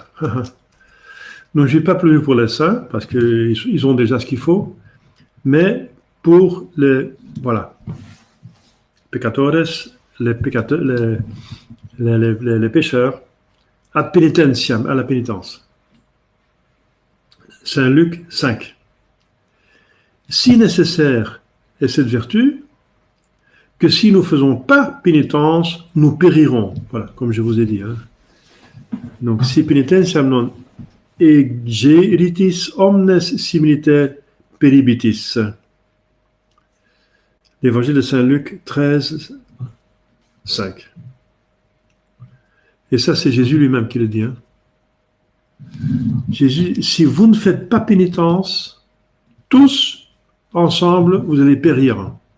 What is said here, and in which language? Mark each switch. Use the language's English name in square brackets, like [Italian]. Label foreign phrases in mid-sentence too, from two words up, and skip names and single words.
[French] Donc je ne suis pas venu pour les saints, parce qu'ils ont déjà ce qu'il faut, mais pour les, voilà, peccatores, les pécheurs, [Latin] ad penitentiam, [French] à la pénitence. Saint Luc 5. Si nécessaire est cette vertu, que si nous ne faisons pas pénitence, nous périrons. Voilà, comme je vous ai dit. Hein. Donc, [Latin] si penitentiam non egeritis omnes similiter peribitis. [French] L'évangile de Saint Luc 13, 5. Et ça, c'est Jésus lui-même qui le dit. Hein. Jésus, si vous ne faites pas pénitence, tous ensemble, vous allez périr.